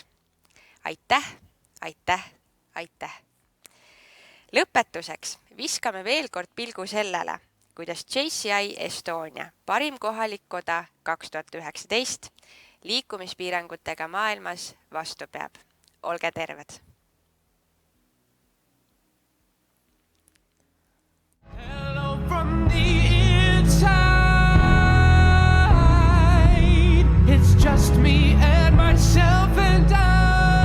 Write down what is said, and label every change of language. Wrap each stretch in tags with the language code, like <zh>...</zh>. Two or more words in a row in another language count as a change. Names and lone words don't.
<et>Aitäh, aitäh, aitäh! Lõpetuseks viskame veel kord pilgu sellele, kuidas JCI Estonia parim kohalik koda 2019 liikumispiirangutega maailmas vastu peab. Olge terved!</et> <en>From the inside, it's just me and myself and I.</en>